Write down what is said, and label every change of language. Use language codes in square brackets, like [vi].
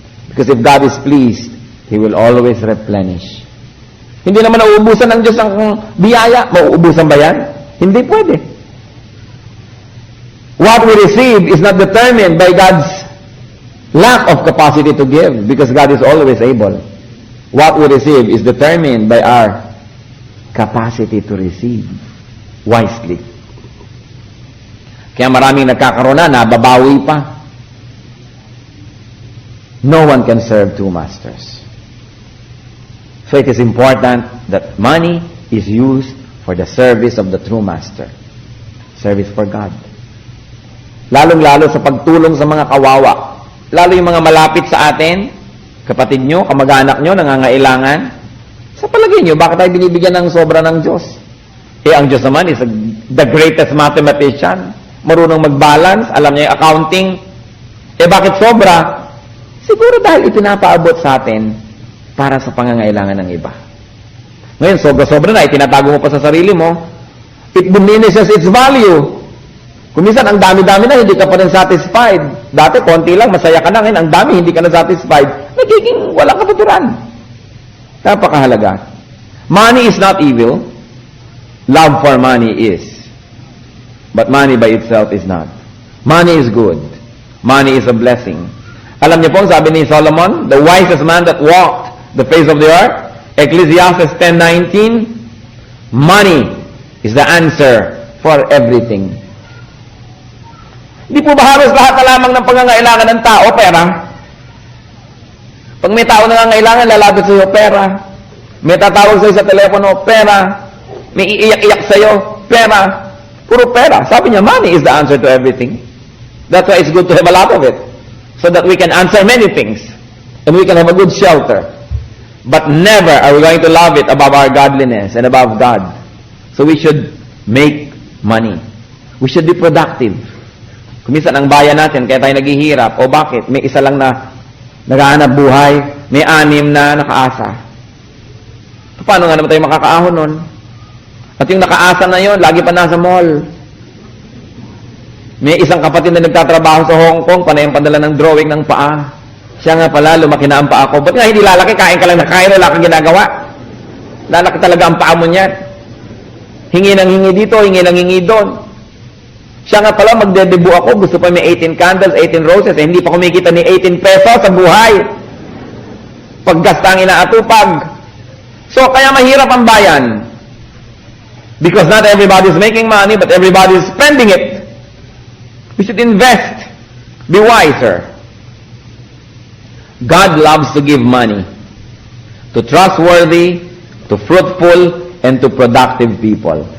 [en] Because if God is pleased, He will always replenish. [tl] Hindi naman nauubusan ng Diyos ang biyaya. Mauubusan ba yan? Hindi pwede. [en] What we receive is not determined by God's lack of capacity to give, because God is always able. What we receive is determined by our capacity to receive wisely. [tl] Kaya maraming nagkakaroon na, nababawi pa. [en] No one can serve two masters. So it is important that money is used for the service of the true master. Service for God. [tl] Lalong-lalo sa pagtulong sa mga kawawa. Lalo yung mga malapit sa atin, kapatid nyo, kamag-anak nyo, nangangailangan. Sa palagay nyo, bakit tayo binibigyan ng sobra ng Diyos? Ang Diyos naman [en] is the greatest mathematician. [tl] Marunong mag-balance, alam niya yung accounting. Bakit sobra? Siguro dahil ipinapaabot sa atin para sa pangangailangan ng iba. Ngayon, sobra-sobra na, itinatago mo pa sa sarili mo, [en] it diminishes its value. [tl] Kung minsan, ang dami-dami na, hindi ka pa rin satisfied. Dati, konti lang, masaya ka na. Ngayon, ang dami, hindi ka na satisfied. Nagiging walang kapaturan. Napakahalaga. [en] Money is not evil. Love for money is. But money by itself is not. Money is good. Money is a blessing. [tl] Alam niyo po, sabi ni [en] Solomon, the wisest man that walked the face of the earth, Ecclesiastes 10:19, money is the answer for everything. [tl] Hindi po ba halos lahat na lamang ng pangangailangan ng tao, pera? Pag may tao na nangangailangan, lalapit sa iyo, pera. May tatawag sa iyo sa telepono, pera. May iiyak-iyak sa iyo, pera. Puro pera. Sabi niya, [en] money is the answer to everything. That's why it's good to have a lot of it. So that we can answer many things. And we can have a good shelter. But never are we going to love it above our godliness and above God. So we should make money. We should be productive. [tl] Kuminsan ang bayan natin, kaya tayo naghihirap. O bakit? May isa lang na naghahanap buhay, may 6 na nakaasa. Paano nga naman tayo makakaahon nun? At yung nakaasa na yon, lagi pa nasa mall. May isang kapatid na nagtatrabaho sa Hong Kong, panay ang padala ng drawing ng paa. Siya nga pala, lumaki na ang paa ko. Ba't nga hindi lalaki? Kain ka lang na kain, wala kang ginagawa. Lalaki talaga ang paa mo niyan. Hingi ng hingi dito, hingi ng hingi doon. Siya nga pala, magdedebu ako, gusto pa may 18 candles, 18 roses, hindi pa kumikita ni 18 pesos sa buhay. Paggasta ang inaatupag. So, kaya mahirap ang bayan. [en] Because not everybody is making money, but everybody is spending it. We should invest. Be wiser. God loves to give money to trustworthy, to fruitful, and to productive people.